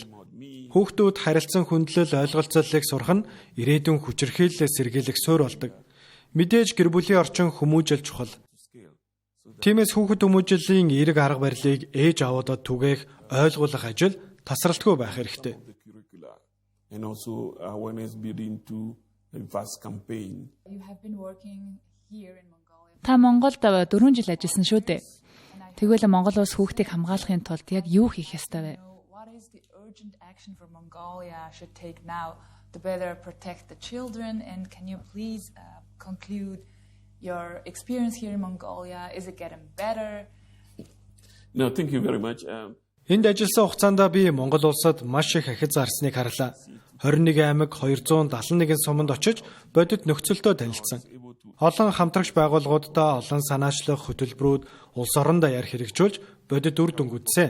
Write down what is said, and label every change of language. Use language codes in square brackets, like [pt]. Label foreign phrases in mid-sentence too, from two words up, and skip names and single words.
[mn] Хүүхдүүд харилцан хүндлэл, ойлголцолыг сурах нь ирээдүйн хүчирхийллээс сэргийлэх суурь болдог. Мэдээж гэр бүлийн орчин хүмүүжил чухал. Тиймээс хүүхэд хүмүүжлийн эерэг арга барилыг ээж аваадад түгээх, ойлгуулах ажил тасралтгүй байх хэрэгтэй. [en] And also awareness building to a vast campaign. You have been working here in Mongolia. [mn] Та Монголд 4 жил ажилласан шүү дээ. Тэгвэл Монгол улс хүүхдийг хамгаалахын тулд яг юу хийх ёстой вэ? [en] What is the urgent action for Mongolia should take now to better protect the children, and can you please conclude your experience here in Mongolia? Is it getting better? No, thank you very much. [mn] Энд ажилласан хугацаанд би Монгол улсад маш их ахиц зарсныг харлаа. 21 аймаг 271 суманд очиж бодит нөхцөлтөө танилцсан. Олон хамтрагч байгууллагуудтай олон санаачлах хөтөлбөрүүд улс орон даяар хэрэгжүүлж бодит үр дүнг үзсэн.